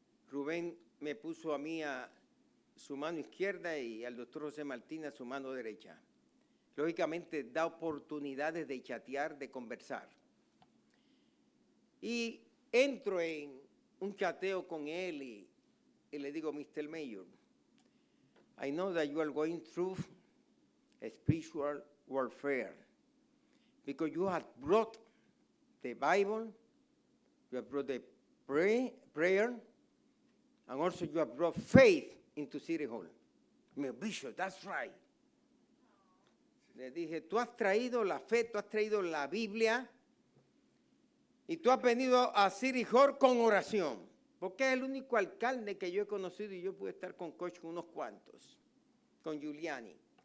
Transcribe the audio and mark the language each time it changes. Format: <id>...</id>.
<es>Rubén me puso a mí a su mano izquierda y al doctor José Martín a su mano derecha. Lógicamente da oportunidades de chatear, de conversar. Y entro en un chateo con él y le digo, Mr.</es> <en>Mayor, I know that you are going through a spiritual warfare because you have brought the Bible, you have brought the prayer, and also you have brought faith into City Hall. Me Bishop, that's right.</en> <es>Le dije, tú has traído la fe, tú has traído la Biblia y tú has venido a City Hall con oración. Porque es el único alcalde que yo he conocido y yo pude estar con Coach con unos cuantos, con Giuliani.</es>